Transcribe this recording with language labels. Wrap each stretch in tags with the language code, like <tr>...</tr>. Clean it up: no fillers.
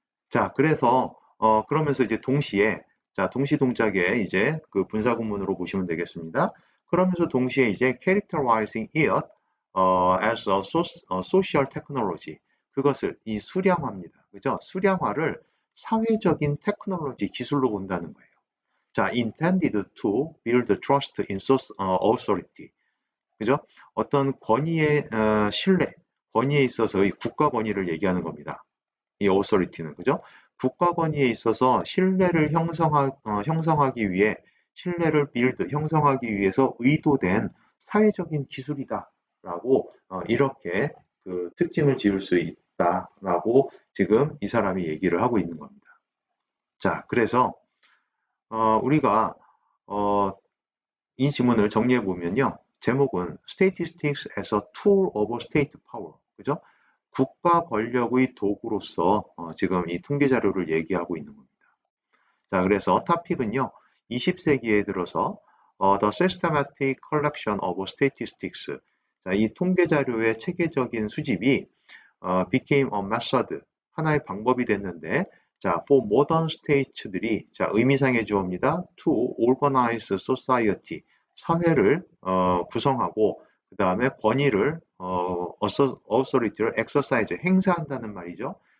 <ko>자, 그래서 그러면서 이제 동시에 자, 동시 동작에 이제 그 분사 구문으로 보시면 되겠습니다. 그러면서 동시에 이제</ko> <en>characterizing it as a social technology,</en> <ko>그것을 이 수량화입니다. 그죠? 수량화를 사회적인 테크놀로지 기술로 본다는 거예요.</ko> <en>자, intended to build trust in authority.</en> <ko>그죠? 어떤 권위의 신뢰, 권위에 있어서의 국가 권위를 얘기하는 겁니다. 이 authority는 그죠? 국가 권위에 있어서 신뢰를 형성하기 위해 신뢰를 형성하기 위해서 의도된 사회적인 기술이다라고 이렇게 그 특징을 지을 수 있다라고 지금 이 사람이 얘기를 하고 있는 겁니다. 자, 그래서 우리가 이 지문을 정리해 보면요. 제목은</ko> <en>Statistics as a Tool of State Power.</en> <ko>그죠? 국가 권력의 도구로서 지금 이 통계 자료를 얘기하고 있는 겁니다. 자, 그래서 토픽은요. 20세기에 들어서</ko> <en>The Systematic Collection of Statistics.</en> <ko>자, 이 통계 자료의 체계적인 수집이</ko> <en>became a method,</en> <ko>하나의 방법이 됐는데, 자,</ko> <en>for modern states</en> <ko>들이, 자, 의미상의 주어입니다.</ko> <en>to organize society,</en> <ko>사회를 구성하고, 그 다음에 권위를, authority를 exercise, 행사한다는 말이죠.</ko>